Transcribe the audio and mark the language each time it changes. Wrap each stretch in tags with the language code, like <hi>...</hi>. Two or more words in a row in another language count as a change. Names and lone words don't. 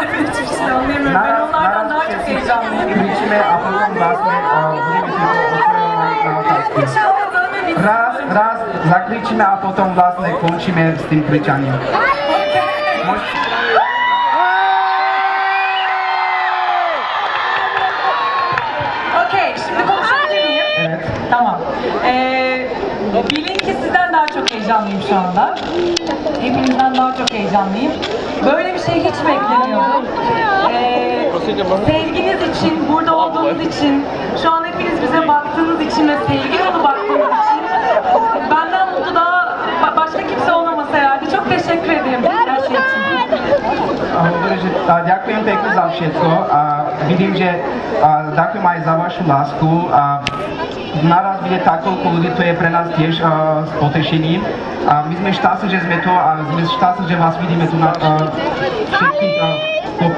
<tr>Hiçbir şey anlayamıyorum. Ben onlardan daha çok heyecanlıyım.</tr> <sk>Krичíme a potom vlastne budeme raz zakričíme a potom vlastne končíme s tým kričaním.</sk> <tr>Okey, şimdi konuşabilir miyim? Evet. Tamam. Bilin ki sizden daha çok heyecanlıyım şu anda. Hepinizden daha çok heyecanlıyım. Böyle bir şey hiç beklemiyordum. Sevginiz için, burada olduğunuz için, şu an hepiniz bize baktığınız için ve sevgi dolu baktığınız için benden mutlu daha başka kimse olamaz herhalde. Çok teşekkür ederim her şey için.</tr> <sk>Ďakujem pekne za všetko. Vidím, že ďakujem aj za vašu lásku. Naraz vidieť takovko ľudí, to je pre nás tiež s potešením. My sme šťastní, že sme tu a sme šťastní, že vás vidíme tu na všetkých kope.</sk>